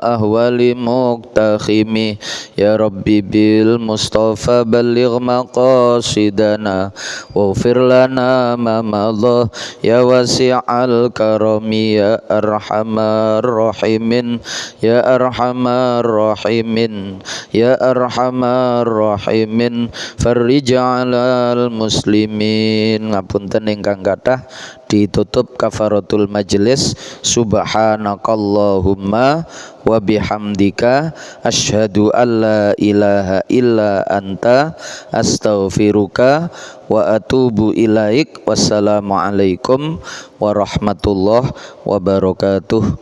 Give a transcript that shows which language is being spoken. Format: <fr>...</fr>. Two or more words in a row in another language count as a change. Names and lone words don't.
<ar>أحوال مقتحمي يا ربي بالمصطفى بلغ مقاصدنا واغفر لنا ما مضى يا واسع الكرم يا أرحم الراحمين يا أرحم الراحمين يا أرحم الراحمين فرج على المسلمين.</ar> <jv>Ngapunten ingkang kathah ditutup</jv> <ar>كفارة المجلس. سبحانك اللهم وبحمدك أشهد أن لا إله إلا أنت أستغفرك وأتوب إليك. والسلام عليكم ورحمة الله وبركاته.</ar>